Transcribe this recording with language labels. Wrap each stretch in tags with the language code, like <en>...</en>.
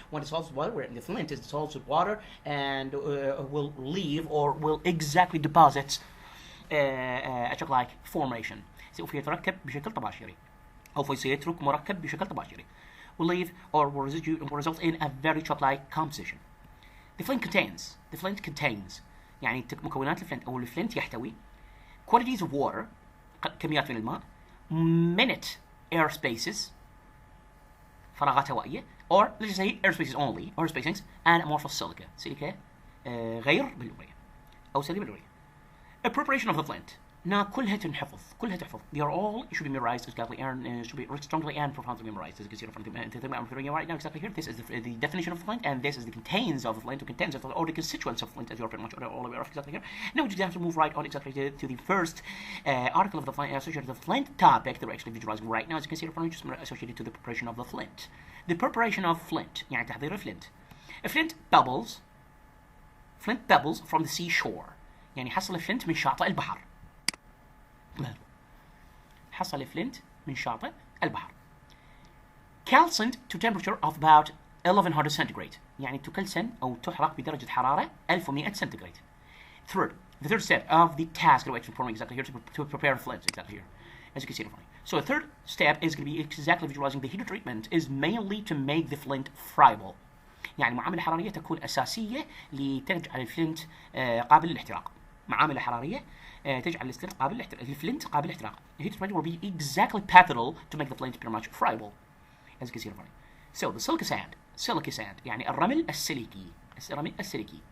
<en>When it dissolves with water, where the flint is dissolved with water and will leave or will exactly deposit a chalk-like formation.</en> <ar>سوف يتركب بشكل طباشيري أو سيترك مركب بشكل طباشيري.</ar> <en>Will leave or will result in a very chalk-like composition. The flint contains</en> <ar>يعني مكونات الفلنت أو الفلنت يحتوي</ar> <en>quantities of water</en> <ar>كميات من الماء,</ar> <en>minute air spaces</en> <ar>فراغات هوائية,</ar> <en>or let's just say air spaces only, or spacings, and amorphous silica</en> <ar>سيليكا غير بلورية أو سليمة بلورية.</ar> <en>A preparation of the flint.</en> <ar>Now كلها تحفظ.</ar> <en>They are all should be memorized exactly and should be strongly and profoundly memorized. As you can see from the thing I'm referring right now exactly here. This is the definition of the flint, and this is the contains of the flint, or the constituents of flint, as you are pretty much all aware of exactly here. Now we just have to move right on exactly to the first article of the flint associated with the flint topic that we're actually visualizing right now. As you can see from just associated to the preparation of the flint. The preparation of flint.</en> <ar>يعني تحضير الفلنت.</ar> <en>Flint pebbles from the seashore.</en> <ar>يعني حصل الفلنت من شاطئ البحر. حصل الفلنت من شاطئ البحر.</ar> <en>Calcined to temperature of about 1100 centigrade.</en> <ar>يعني تكلسن أو تحرق بدرجة حرارة 1100 centigrade.</ar> <en>The third step of the task that we're actually performing exactly here to prepare flint exactly here, as you can see in front of you. So the third step is going to be exactly visualizing the heat treatment is mainly to make the flint friable.</en> <ar>يعني معامل حرارية تكون أساسية لتجعل الفلنت قابل للاحتراق. معامل حرارية تجعل الفلنت قابل للاحتراق.</ar> <en>The heat treatment will be exactly pivotal to make the flint pretty much friable, as you can see in front of you. So the silica sand</en> <ar>يعني الرمل السيليكي.</ar>